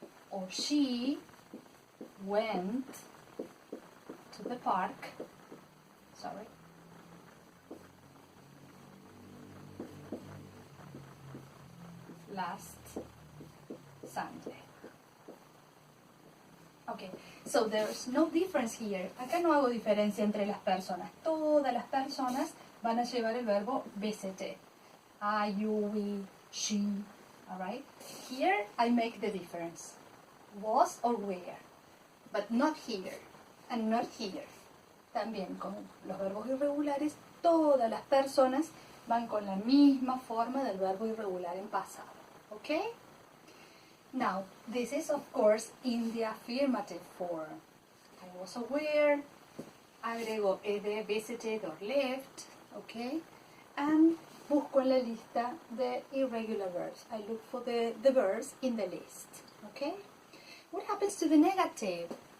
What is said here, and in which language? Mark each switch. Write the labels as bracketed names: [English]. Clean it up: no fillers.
[English] Or she went to the park, last Sunday. Okay, so there's no difference here. [Spanish] Acá no hago diferencia entre las personas. Todas las personas van a llevar el verbo visited. [English] I, you, we, she, alright? Here I make the difference. Was or were, but not here and not here. [Spanish] También con los verbos irregulares, todas las personas van con la misma forma del verbo irregular en pasado. [English] Okay? Now, this is of course in the affirmative form. I was aware, [Spanish] agrego [English] either visited or left, okay? And [Spanish] busco en la lista [English] the irregular verbs. I look for the verbs in the list, okay? What happens to the negative?